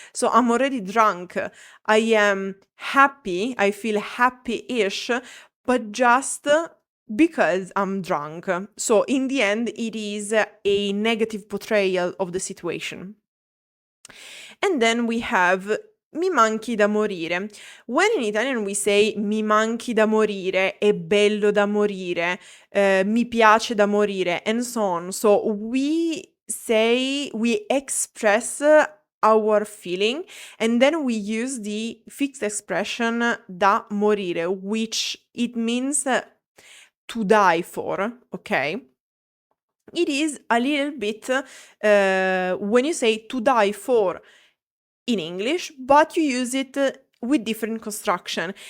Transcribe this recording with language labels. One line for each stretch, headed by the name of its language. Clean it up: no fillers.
English: So I'm already drunk. I am happy, I feel happy-ish, but just because I'm drunk. So in the end, it is a negative portrayal of the situation. And then we have
Italian: mi manchi da morire.
English: When in Italian we say
Italian: mi manchi da morire,
English: è bello da morire, mi piace da morire, and so on. So we express our feeling, and then we use the fixed expression da morire, which it means to die for, okay? It is a little bit when you say to die for in English, but you use it with different construction.